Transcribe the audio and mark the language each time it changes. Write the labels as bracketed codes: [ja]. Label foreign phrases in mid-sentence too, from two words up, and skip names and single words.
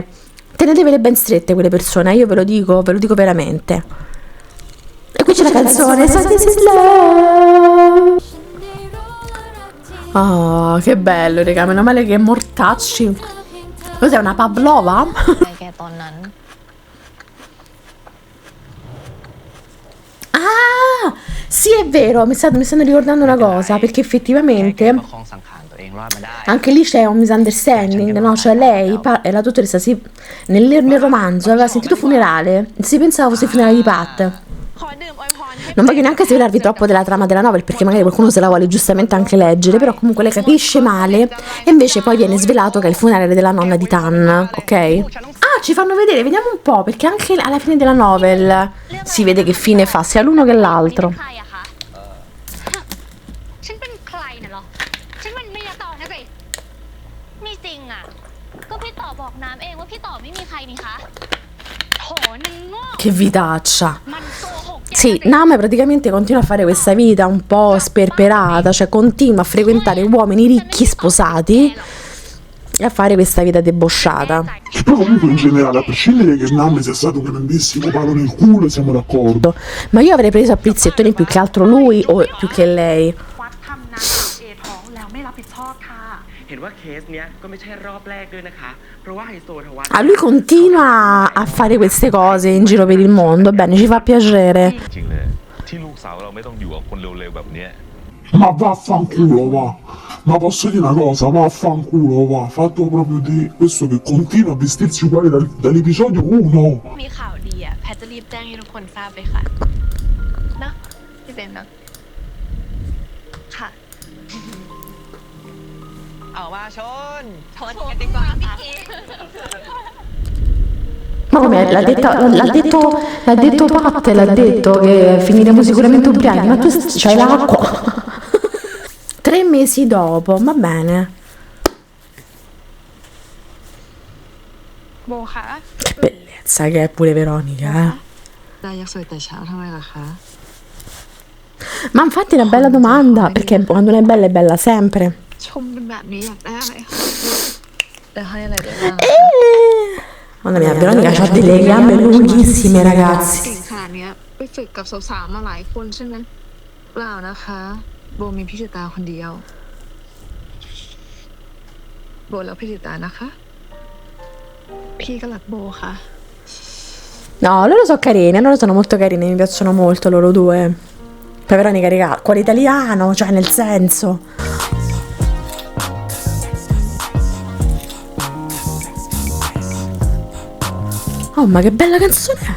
[it] Tenetevele ben strette quelle persone, io ve lo dico veramente. E qui c'è la canzone So This Is Love. Oh, che bello, raga, meno male che è mortacci. Cos'è, una Pavlova? [th] แกตอนนั้น [it] Ah, sì, è vero, mi stanno ricordando una cosa, perché effettivamente anche lì c'è un misunderstanding, no? Cioè lei e la dottoressa nel romanzo aveva sentito funerale, si pensava fosse il funerale di Pat. Non voglio neanche svelarvi troppo della trama della novel perché magari qualcuno se la vuole giustamente anche leggere, però comunque lei capisce male e invece poi viene svelato che è il funerale della nonna di Tan, ok? Ah, ci fanno vedere, vediamo un po', perché anche alla fine della novel si vede che fine fa sia l'uno che l'altro. [th] ฉันเป็นใครน่ะเหรอ ฉันเป็นเมียต่อนะสิไม่จริงอ่ะ ก็พี่ต่อบอกน้ำเองว่าพี่ต่อไม่มีใครนี่คะโถนึงโง่ [it] Che vitaccia. Sì, Nam praticamente continua a fare questa vita un po' sperperata, cioè continua a frequentare uomini ricchi sposati e a fare questa vita debosciata. Che poi comunque in generale, a prescindere che Nam sia stato un grandissimo palo nel culo, siamo d'accordo. Ma io avrei preso a pizzettoni più che altro lui o più che lei. [th] เห็นว่าเคสเนี้ยก็ไม่ใช่รอบแรกด้วยนะคะเพราะว่าไฮโซทวัฒน์ [it] Ah, lui continua a fare queste cose in giro per il mondo, bene, ci fa piacere. [th] จริงเลยที่ลูกสาวเราไม่ต้องอยู่กับคนเร็วๆแบบเนี้ย [it] Ma vaffanculo, va. Ma posso dire una cosa, vaffanculo, va. Fatto proprio di questo che continua a vestirsi uguale dall'episodio 1. [th] มีข่าวดีอ่ะแพทจะรีบแจ้งให้ทุกคนทราบเลยค่ะเนาะพี่เปรมเนาะค่ะ เอามาชน ชนกันดีกว่าค่ะ [it] Ma come l'ha detto Pat, l'ha detto che finiremo sicuramente ubriachi, ma tu c'hai l'acqua. 3 mesi dopo, va bene. [th] โบค่ะ [it] Che bellezza che è pure Veronica, eh. [th] ดาอยากสวยแต่เช้าทำไมล่ะคะ [it] Ma infatti è una bella domanda, perché quando una è bella sempre. [th] ชมเป็นแบบนี้อยากได้อะไรคะแต่ให้อะไรได้บ้าง [it] Mamma mia, Veronica ha delle gambe lunghissime, [th] เก่ [it] ragazzi. [th] งขนาดเนี้ยไปฝึกกับสาวๆมาหลายคนใช่ไหมเปล่านะคะโบมีพี่จิตาคนเดียวโบแล้วพี่จิตานะคะ พี่ก็รักโบค่ะ [it] No, loro sono carine, loro sono molto carine, mi piacciono molto loro due. Poi Veronica, raga, cuore italiano, cioè nel senso. Oh, ma che bella canzone è!